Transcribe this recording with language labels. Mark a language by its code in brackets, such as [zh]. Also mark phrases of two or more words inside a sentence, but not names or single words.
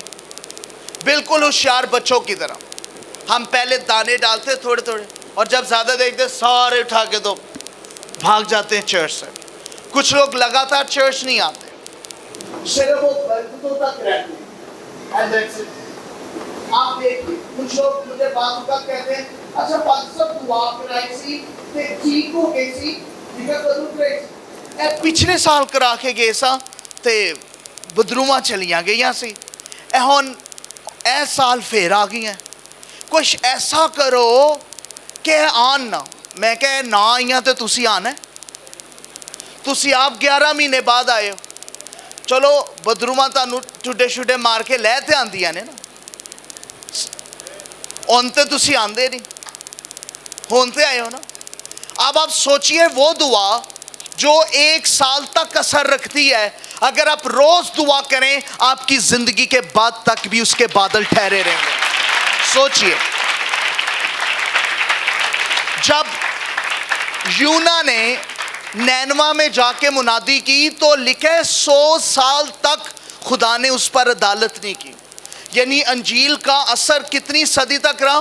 [ur] بالکل ہوشیار بچوں کی طرح ہم پہلے دانے ڈالتے تھوڑے تھوڑے، اور جب زیادہ دیکھتے سارے اٹھا کے تو بھاگ جاتے ہیں چرچ سے۔ کچھ لوگ لگاتار چرچ نہیں آتے، صرف وہ برکتوں تک رہتے ہیں، [en] and that's it۔ [ur] آپ دیکھیں کچھ لوگ مجھے بعض اوقات کہتے ہیں [pa] اچھا پاکستان دعا کرائی سی تے ٹھیک ہو گئی سی، پچھلے سال کرا کے گئے سا تے بدروما چلیاں گئیاں سی، ہن اے سال پھر آ گئی ہیں، کچھ ایسا کرو کہ آن نہ۔ میں کہ نہ آئیاں تے تسی آنا ہے، تسی آپ 11 مہینے بعد آئے ہو، چلو بدروما تانوں ٹھڈے شڈے مار کے لے تے آندیاں نے نا، ہن تے تسی آندے نہیں، ہن تے آئے ہو نا۔ [ur] اب آپ سوچئے وہ دعا جو 1 سال تک اثر رکھتی ہے، اگر آپ روز دعا کریں آپ کی زندگی کے بعد تک بھی اس کے بادل ٹھہرے رہیں گے۔ سوچئے جب یونا نے نینوا میں جا کے منادی کی تو لکھے 100 سال تک خدا نے اس پر عدالت نہیں کی، یعنی انجیل کا اثر کتنی صدی تک رہا؟